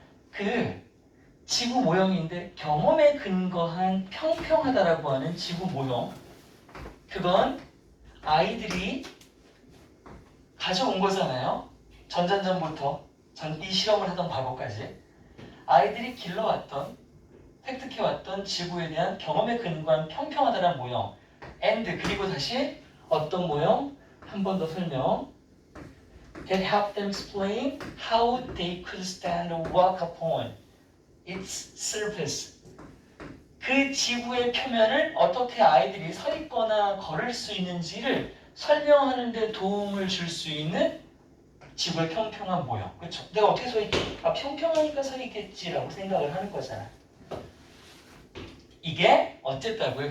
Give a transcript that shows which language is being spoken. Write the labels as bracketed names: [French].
[Korean] 그 지구 모형인데 경험에 근거한 평평하다라고 하는 지구 모형, 그건 아이들이 가져온 거잖아요. 전전전부터 이 실험을 하던 과거까지 아이들이 길러왔던, 획득해왔던 지구에 대한 경험에 근거한 평평하다는 모형 and 그리고 다시 어떤 모형? 한 번 더 설명. [English] That helped them explain how they could stand or walk upon its surface. [Korean] 그 지구의 표면을 어떻게 아이들이 서 있거나 걸을 수 있는지를 설명하는 데 도움을 줄 수 있는 지구의 평평한 모형. 그렇죠? 내가 어떻게 서 있지? 아, 평평하니까 서 있겠지라고 생각을 하는 거잖아. 이게 어쨌다고요?